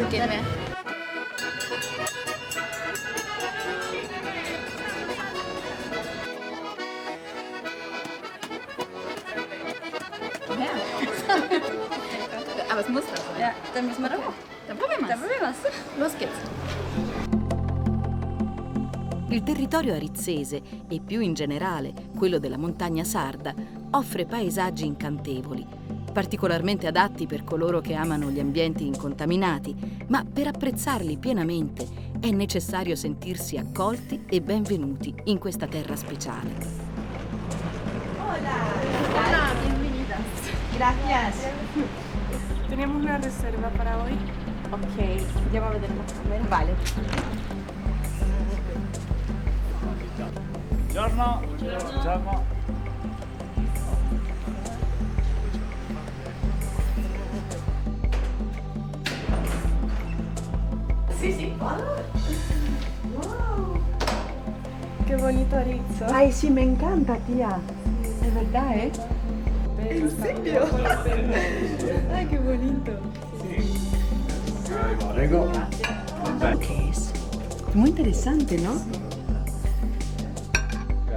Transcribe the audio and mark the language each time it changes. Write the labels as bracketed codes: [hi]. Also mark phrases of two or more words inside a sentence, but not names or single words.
[de] Also gehen wir. Aber es muss das sein. Ja, dann müssen wir da hoch. Dann probieren wir Dann probieren wir's. Los geht's. [it] Il territorio arizzese, e più in generale quello della montagna sarda, offre paesaggi incantevoli, particolarmente adatti per coloro che amano gli ambienti incontaminati, ma per apprezzarli pienamente è necessario sentirsi accolti e benvenuti in questa terra speciale. [es] Hola, bienvenidas. Gracias. Tenemos una reserva para hoy. [it] Ok, andiamo a vedere la camera. [es] Vale. [it] Buongiorno. Buongiorno. [es] Sí, sí. Wow. Qué bonito Arizzo. Ay, sí, me encanta, tía. Es verdad, ¿eh? ¿En serio? Ay, qué bonito. [it] Prego. [es] ¿Qué es? Muy interesante, ¿no?